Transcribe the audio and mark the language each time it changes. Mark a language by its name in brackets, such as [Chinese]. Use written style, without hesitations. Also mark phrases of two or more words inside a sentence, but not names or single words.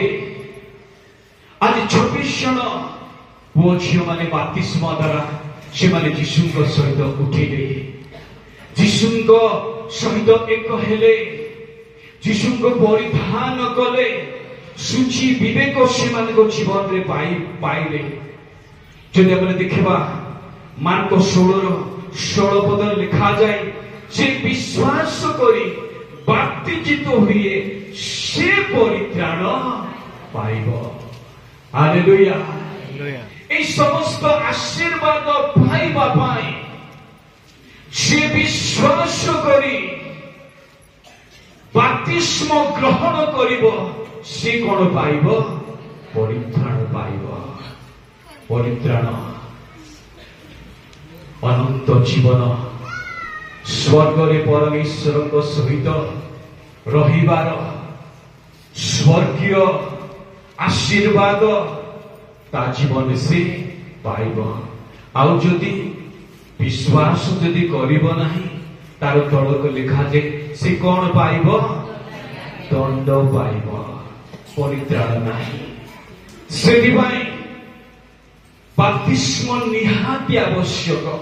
[Odia] ଆଜି 26 ଜଣ ପୁଅ ଝିଅମାନେ ବାପ୍ତିସ୍ମ ଦ୍ୱାରା ସେମାନେ ଯୀଶୁଙ୍କ ସହିତ ଉଠିଲେ, ଯୀଶୁଙ୍କ ସହିତ ଏକ ହେଲେ, ଯୀଶୁଙ୍କୁ ପରିଧାନ କଲେ, ଶୁଚି ବିବେକ ସେମାନଙ୍କ ଜୀବନରେ ପାଇଲେ। ଯଦି ଆମେ ଦେଖିବା ମାର୍କ 16:16 ପଦରେ ଲେଖାଯାଏ, ଯେ ବିଶ୍ୱାସ କରି ବାପ୍ତିଜିତ ହୁଏ ସେ ପରିତ୍ରାଣ ପାଇବ। ହାଲେଲୁୟା। ଏହି ସମସ୍ତ ଆଶୀର୍ବାଦ ପାଇବା ପାଇଁ ଯେ ବିଶ୍ୱାସ କରି ବାପ୍ତିସ୍ମ ଗ୍ରହଣ କରିବ ସେ କଣ ପାଇବ? ପରିତ୍ରାଣ ପାଇବ। ପରିତ୍ରାଣ ଅନନ୍ତ ଜୀବନ, ସ୍ୱର୍ଗରେ ପରମେଶ୍ୱରଙ୍କ ସହିତ ରହିବାର ସ୍ୱର୍ଗୀୟ ଆଶୀର୍ବାଦ ତା ଜୀବନେ ସେ ପାଇବ। ଆଉ ଯଦି ବିଶ୍ୱାସ ଯଦି କରିବ ନାହିଁ ତାର ତଳକୁ ଲେଖା ଯେ ସେ କଣ ପାଇବ? ଦଣ୍ଡ ପାଇବ, ପରିତ୍ରାଣ ନାହିଁ। ସେଥିପାଇଁ ବାପ୍ତିସ୍ମ ନିହାତି ଆବଶ୍ୟକ।